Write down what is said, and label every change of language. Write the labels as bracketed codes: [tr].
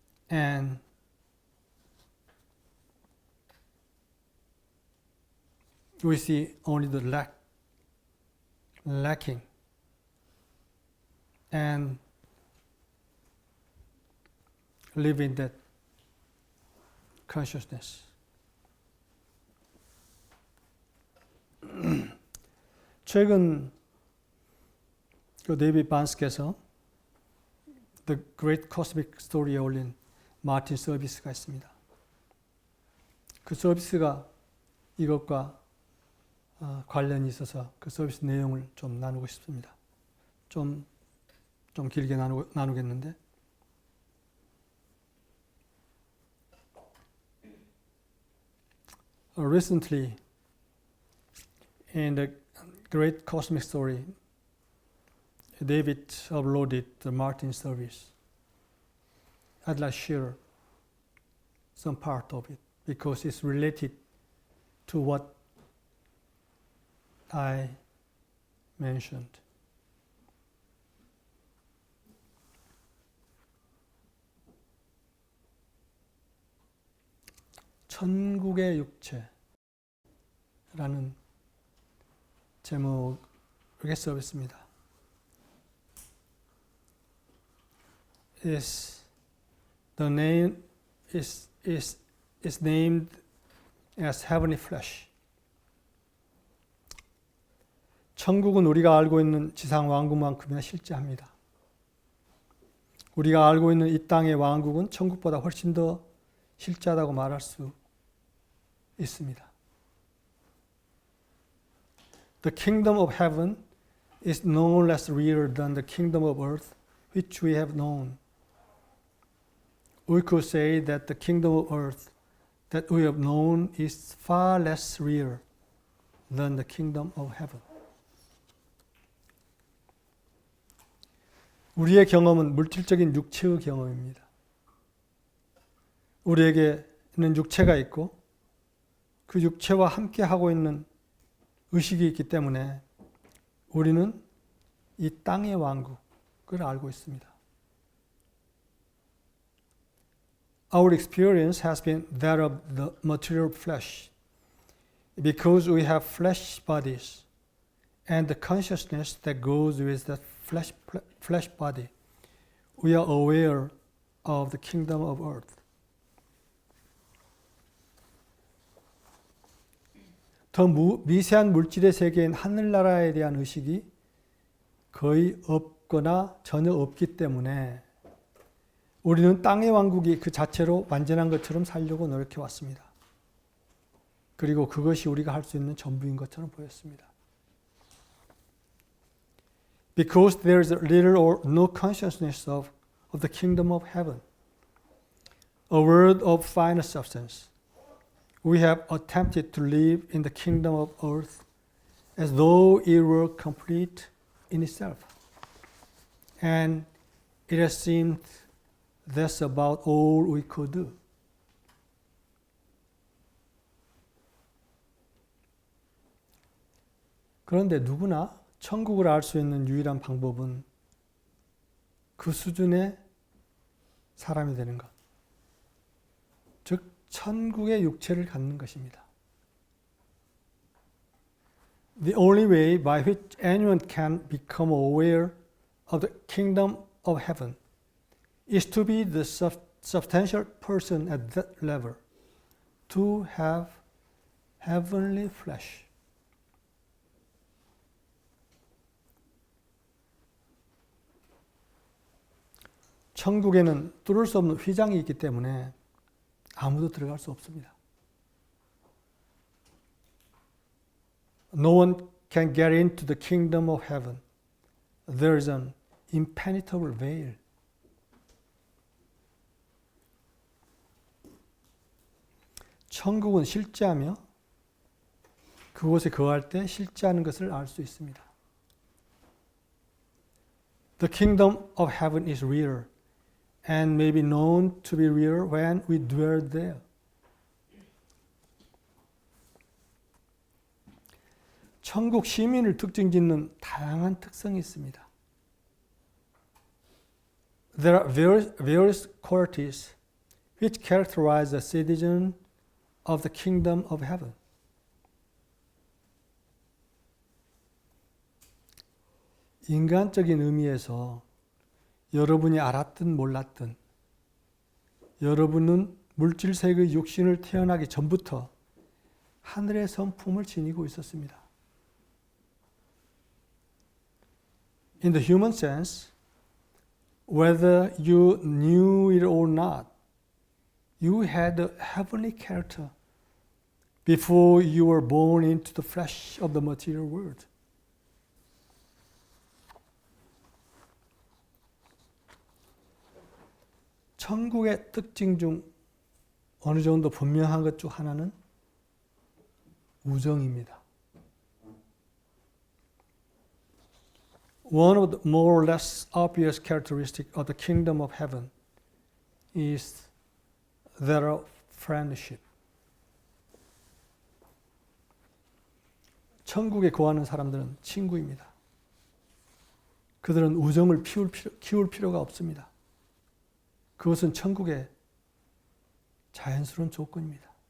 [en] And we see only the lacking. And live in that consciousness. [ko] 최근 그 데이비드 반스께서 The Great Cosmic Story에 올린 마틴 서비스가 있습니다. 그 서비스가 이것과 관련이 있어서 그 서비스 내용을 좀 나누고 싶습니다. 좀 길게 나누겠는데 [en] recently in the Great Cosmic Story, David uploaded the Martin service. I'd like to share some part of it because it's related to what I mentioned. [ko] 천국의 육체라는 제목의 서비스입니다. [en] The name is named as heavenly flesh. [ko] 천국은 우리가 알고 있는 지상 왕국만큼이나 실제합니다. 우리가 알고 있는 이 땅의 왕국은 천국보다 훨씬 더 실제하다고 말할 수 있습니다. [en] The kingdom of heaven is no less real than the kingdom of earth, which we have known. We could say that the kingdom of earth that we have known is far less real than the kingdom of heaven. [ko] 우리의 경험은 물질적인 육체의 경험입니다. 우리에게는 육체가 있고 그 육체와 함께 하고 있는 의식이 있기 때문에 우리는 이 땅의 왕국을 알고 있습니다. [en] Our experience has been that of the material flesh because we have flesh bodies and the consciousness that goes with that flesh body, we are aware of the kingdom of earth. [ko] 더 미세한 물질의 세계인 하늘나라에 대한 의식이 거의 없거나 전혀 없기 때문에 우리는 땅의 왕국이 그 자체로 완전한 것처럼 살려고 노력해 왔습니다. 그리고 그것이 우리가 할 수 있는 전부인 것처럼 보였습니다. [en] Because there is little or no consciousness of the kingdom of heaven, a world of finer substance, we have attempted to live in the kingdom of earth as though it were complete in itself. And it has seemed that's about all we could do. [ko] 그런데 누구나 천국을 알 수 있는 유일한 방법은 그 수준의 사람이 되는 것. 즉, 천국의 육체를 갖는 것입니다. [en] The only way by which anyone can become aware of the kingdom of heaven is to be the substantial person at that level, to have heavenly flesh. [ko] 천국에는 뚫을 수 없는 휘장이 있기 때문에 아무도 들어갈 수 없습니다. [en] No one can get into the kingdom of heaven. There is an impenetrable veil. [ko] 천국은 실제하며 그곳에 거할 때 실제하는 것을 알 수 있습니다. [en] The kingdom of heaven is real and may be known to be real when we dwell there. [ko] 천국 시민을 특징짓는 다양한 특성이 있습니다. [en] There are various qualities which characterize a citizen of the kingdom of heaven. [ko] 인간적인 의미에서 여러분이 알았든 몰랐든 여러분은 물질세계의 육신을 태어나기 전부터 하늘의 성품을 지니고 있었습니다. [en] In the human sense, whether you knew it or not, you had a heavenly character before you were born into the flesh of the material world. [ko] 천국의 특징 중 어느 정도 분명한 것 중 하나는 우정입니다. [en] One of the more or less obvious characteristics of the kingdom of heaven is that of friendship. [ko] 천국에 거하는 사람들은 친구입니다. 그들은 우정을 키울 필요가 없습니다. 그것은 천국의 자연스러운 조건입니다.